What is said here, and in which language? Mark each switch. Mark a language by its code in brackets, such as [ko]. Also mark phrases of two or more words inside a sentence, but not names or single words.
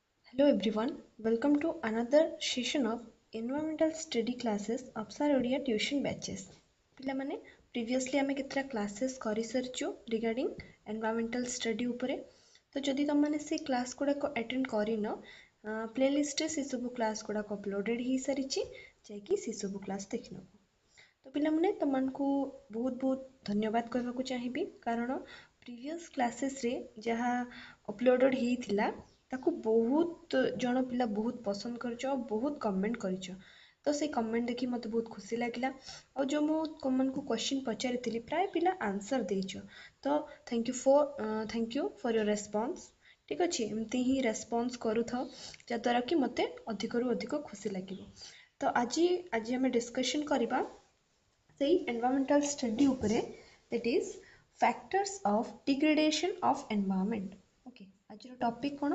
[en] Hello everyone, welcome to another session of Environmental Study classes of Sir Odia Tuition Batches. [or] ପିଲାମାନେ previously ଆମେ କେତେଟା classes କରି ସାରିଛୁ [en] regarding environmental study [or] ଉପରେ ତ ଯଦି ତମମାନେ ସେ କ୍ଲାସ୍ ଗୁଡ଼ାକ attend କରିନ ପ୍ଲେଲିଷ୍ଟରେ ସେ ସବୁ କ୍ଲାସ୍ ଗୁଡ଼ାକ ଅପଲୋଡେଡ୍ ହେଇସାରିଛି ଯାଇକି ସେ ସବୁ କ୍ଲାସ୍ ଦେଖିନେବ। ତ ପିଲାମାନେ ତମମାନଙ୍କୁ ବହୁତ ବହୁତ ଧନ୍ୟବାଦ କହିବାକୁ ଚାହିଁବି କାରଣ [en] previous classesରେ [or] ଯାହା ଅପଲୋଡେଡ୍ ହେଇଥିଲା ତାକୁ ବହୁତ ଜଣ ପିଲା ବହୁତ ପସନ୍ଦ କରିଛ ଆଉ ବହୁତ କମେଣ୍ଟ କରିଛ। ତ ସେଇ କମେଣ୍ଟ ଦେଖି ମୋତେ ବହୁତ ଖୁସି ଲାଗିଲା ଆଉ ଯେଉଁ ମୁଁ ତମମାନଙ୍କୁ କ୍ୱେଶ୍ଚିନ୍ ପଚାରିଥିଲି ପ୍ରାୟ ପିଲା ଆନ୍ସର୍ ଦେଇଛ। [en] ତ thank you for your response. [or] ଠିକ୍ ଅଛି, ଏମିତି ହିଁ ରେସ୍ପନ୍ସ କରୁଥାଅ ଯାଦ୍ୱାରା କି ମୋତେ ଅଧିକରୁ ଅଧିକ ଖୁସି ଲାଗିବ। ତ ଆଜି ଆମେ ଡିସ୍କସନ୍ କରିବା ସେଇ [en] environmental study ଉପରେ, that is factors of degradation of environment. [or] Okay, ଆଜିର ଟପିକ୍ କ'ଣ?